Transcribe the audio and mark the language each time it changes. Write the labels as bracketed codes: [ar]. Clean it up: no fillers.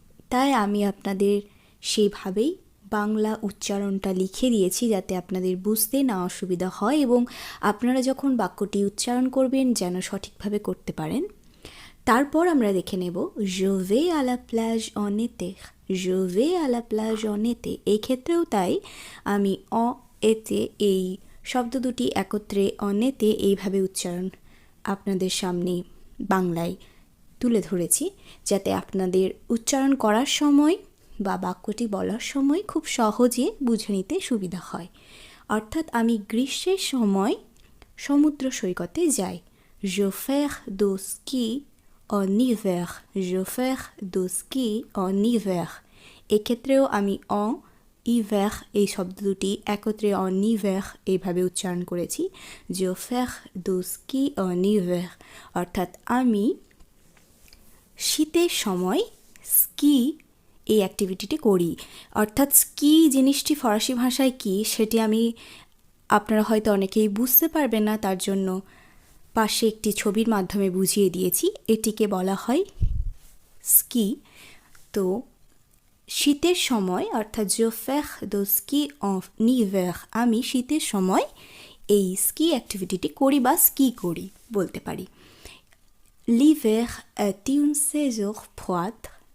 [bn] তাই আমি আপনাদের সেভাবেই বাংলা উচ্চারণটা লিখে দিয়েছি যাতে আপনাদের বুঝতে না অসুবিধা হয় এবং আপনারা যখন বাক্যটি উচ্চারণ করবেন যেন সঠিকভাবে করতে পারেন। তারপর আমরা দেখে নেব [fr] je vais à la plage en été. je vais à la plage en été [bn] এই ক্ষেত্রেও তাই আমি এতে এই শব্দ দুটি একত্রে অনেতে এইভাবে উচ্চারণ আপনাদের সামনে বাংলায় তুলে ধরেছি যাতে আপনাদের উচ্চারণ করার সময় বা বাক্যটি বলার সময় খুব সহজে বুঝে নিতে সুবিধা হয়। অর্থাৎ আমি গ্রীষ্মের সময় সমুদ্র সৈকতে যাই। [fr] je fais du ski en hiver. je fais du ski en hiver [bn] এক্ষেত্রেও আমি hiver এই শব্দ দুটি একত্রে en hiver এইভাবে উচ্চারণ করেছি। [fr] je fais du ski en hiver [bn] অর্থাৎ আমি শীতের সময় স্কি এই অ্যাক্টিভিটিটি করি। অর্থাৎ স্কি জিনিসটি ফরাসি ভাষায় কী সেটি আমি আপনারা হয়তো অনেকেই বুঝতে পারবেন না, তার জন্য পাশে একটি ছবির মাধ্যমে বুঝিয়ে দিয়েছি। এটিকে বলা হয় স্কি। তো শীতের সময় অর্থাৎ [fr] je fais de ski en hiver, [bn] আমি শীতের সময় এই স্কি অ্যাক্টিভিটিটি করি বা স্কি করি বলতে পারি। [fr] L'hiver est une saison froide.